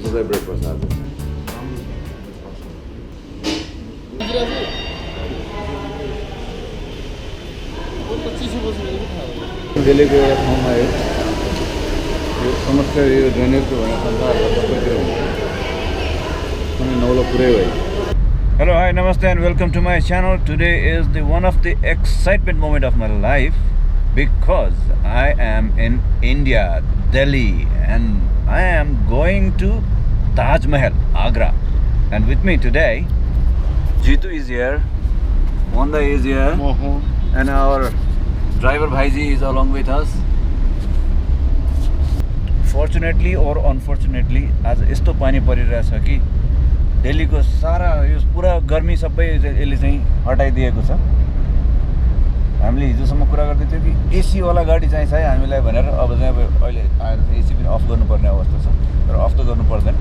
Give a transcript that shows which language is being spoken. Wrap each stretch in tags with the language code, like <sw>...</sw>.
<ne>Breakfast आज दिल्लीको एउटा ठाउँमा आयो यो समस्या यो ड्रेनेजको भनेर संसारको सबैतिर हुन्छ कुनै नौलो पुरै भयो।</ne> <en>Hello, hi, namaste and welcome to my channel. Today is one of the excitement moment of my life because I am in India, Delhi, and I am going to Taj Mahal, Agra, and with me today, Jitu is here, Wanda is here, and our driver Bhaiji is along with us. Fortunately or unfortunately,</en> <ne>आज यस्तो पानी परिरहेछ कि दिल्लीको सारा यो पुरा गर्मी सबै यसले चाहिँ हटाइदिएको छ। हामीले हिजोसम्म कुरा गर्दै थियौँ कि एसी वाला गाडी चाहिन्छ है हामीलाई भनेर, अब चाहिँ अहिले आएर एसी पनि अफ गर्नुपर्ने अवस्था छ, तर अफ त गर्नु पर्दैन।</ne>